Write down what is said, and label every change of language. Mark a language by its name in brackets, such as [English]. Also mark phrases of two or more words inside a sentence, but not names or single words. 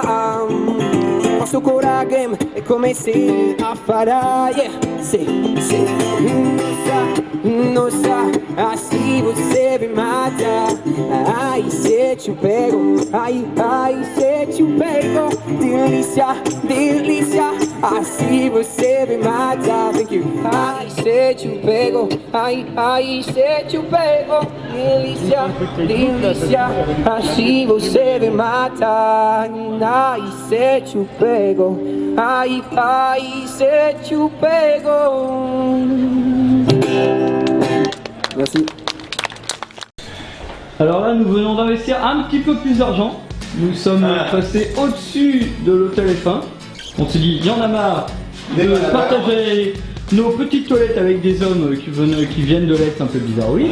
[Portuguese] Posso curar game e comecei a falar, yeah, sei, nossa, assim você me mata. Ai, se te pego, ai, se te pego, delícia, delícia, assim você me mata. [English] Thank you. [Portuguese] Ai, se te pego, ai, se te pego, delícia, delícia, assim você me mata. Ai, se te pego, ai, se te pego. [French] Merci. Alors là, nous venons d'investir un petit peu plus d'argent. Nous sommes passés au-dessus de l'hôtel F1. On s'est dit, il y en a marre de partager nos petites toilettes avec des hommes qui viennent de l'Est un peu bizarre, oui.